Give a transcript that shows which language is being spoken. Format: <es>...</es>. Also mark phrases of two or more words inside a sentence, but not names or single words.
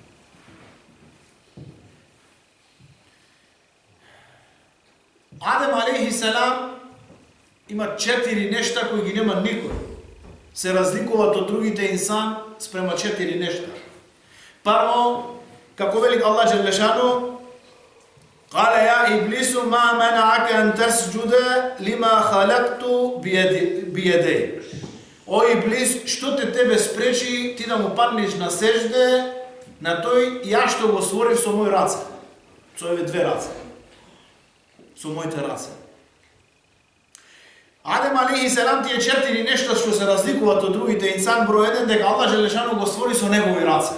<mk>Адем</mk> <ar>عليه السلام</ar> <mk>има 4 нешта кои ги нема никој. Се разликуваат од другите инсан спрема 4 нешта. Прво, како вели Аллах Джелешану,</mk> <ar>قال يا إبليس ما منعك أن تسجد لما خلقت بيدي.</ar> <mk>О Иблис, што те тебе спречи ти да му паднеш на сежде на тој ја што го створив со мој раце. Со овие 2 раце. Со моите раце. Адем</mk> <ar>عليه السلام</ar> <mk>тие 4 нешта што се разликуваат од другите инсан, број 1 дека Аллах Джелешану го створи со негови раце.</mk>